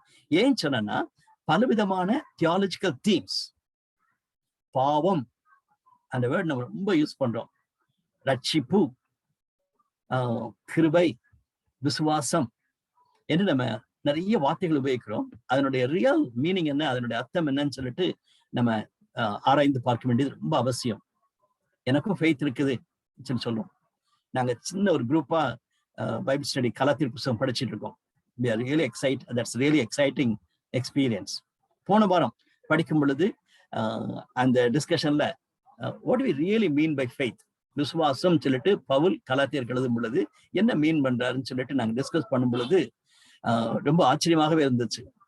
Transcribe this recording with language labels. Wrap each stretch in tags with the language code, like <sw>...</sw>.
<ta>ஏன் சொன்னா பலவிதமான தியாலஜிக்கல் தீம்ஸ், பாவம் அந்த வேர்ட் நம்ம ரொம்ப யூஸ் பண்றோம், ரட்சிப்பு, கிருபை, விசுவாசம் என்று நம்ம நிறைய வார்த்தைகள் உபயோகிக்கிறோம். அதனுடைய ரியல் மீனிங் என்ன, அதனுடைய அர்த்தம் என்னன்னு சொல்லிட்டு நம்ம ஆராய்ந்து பார்க்க வேண்டியது ரொம்ப அவசியம். எனக்கும் ஃபெய்த் இருக்குது சொல்லுவோம். நாங்க சின்ன ஒரு குரூப்பா பைபிள் ஸ்டடி கலாத்தியர் புத்தகம் படிச்சுட்டு இருக்கோம்.</ta> <en>We are really excited. That's really exciting experience.</en> <ta>போன வாரம் படிக்கும் பொழுது அந்த டிஸ்கஷன்ல</ta> <en>what do we really mean by faith,</en> <ta>விசுவாசம் சொல்லிட்டு பவுல் கலாத்தியர் எழுதும் பொழுது என்ன மீன் பண்றாருன்னு சொல்லிட்டு நாங்க டிஸ்கஸ் பண்ணும் பொழுது ரொம்ப ஆச்சரியமாகவே இருந்துச்சு.</ta>